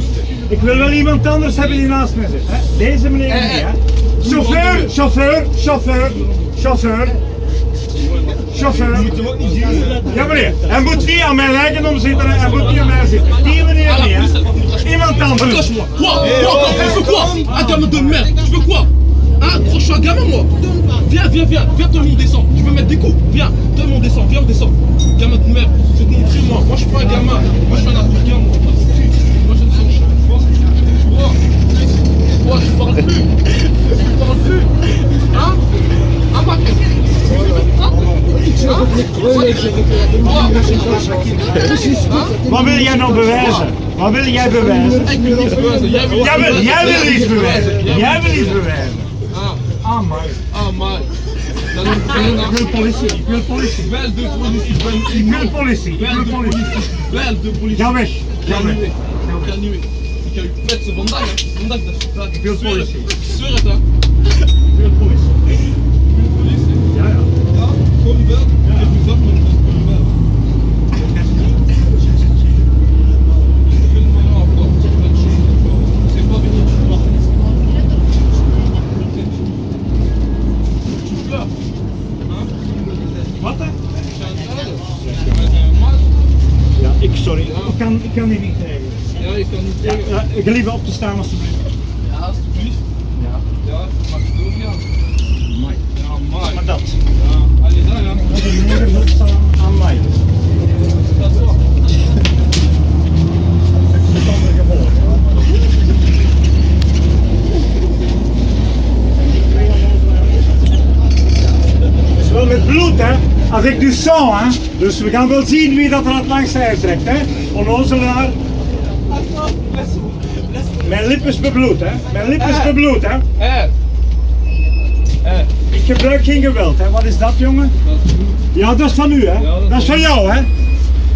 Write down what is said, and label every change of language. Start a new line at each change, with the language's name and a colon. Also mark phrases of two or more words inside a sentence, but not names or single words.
Dutch: Ik wil wel iemand anders hebben die naast me zit. Hè? Deze meneer niet, hè? Chauffeur. Ja meneer, hij moet niet aan mijn eigendom zitten, hij moet niet aan mij zitten. Die meneer niet, hè? Iemand anders.
French: Lâche-moi. Quoi? Tu veux quoi? Un gamin de merde. Tu veux quoi? Hein? Je suis un gamin moi. Viens, tout le monde descend. Je veux mettre des coups. Viens, tout le monde descend. Viens, on descend. Gamin de merde. Je vais te montrer moi. Moi je suis pas un gamin. Moi je suis un africain moi. Moi je ne sais pas. Quoi? Je parle plus. Je parle plus. Hein? Ah ma
Dutch: Wat wil jij nou bewijzen? Wat wil jij bewijzen? Ik wil niets bewijzen. Jij wil iets bewijzen. Jij wil iets bewijzen. Ah, man. Ah man. Ik wil politie. Ik wil politie. Bel de politie. Ik wil politie. Ik wil politie. Bel de politie. Ga weg. Ga weg. Ik ga niet weg. Ik ga je kwetsen vandaag. Vandaag dat je praat. Ik wil politie. Ik zweer het hè. Ik wil politie. Politie? Ja, ja. Ja, kom wel. Ik heb u dat met kom wel.
French: C'est pas venu de voir. Tu pleures. Hein?
Dutch: Wat hè? Mal. Ja, sorry. Ik kan die niet krijgen. Ja, ik kan niet tegen. Ja, ik liever op te staan alsjeblieft. Ja, alsjeblieft. Ja. Ja, mag ik doorgaan? Amai. Ja, maar. Maar dat. Ja, allee, daar gaan we. Nergens opstaan aan mij. Dat is wel. Het is wel met bloed, hè?
French: Avec du sang,
Dutch: hè? Dus we gaan wel zien wie dat er het langst uittrekt, hè? Onnozelaar. Mijn lip is bebloed, hè? Mijn lip is bebloed, hè? Ik gebruik geen geweld, hè? Wat is dat, jongen? Ja, dat is van u, hè? Dat is van jou, hè?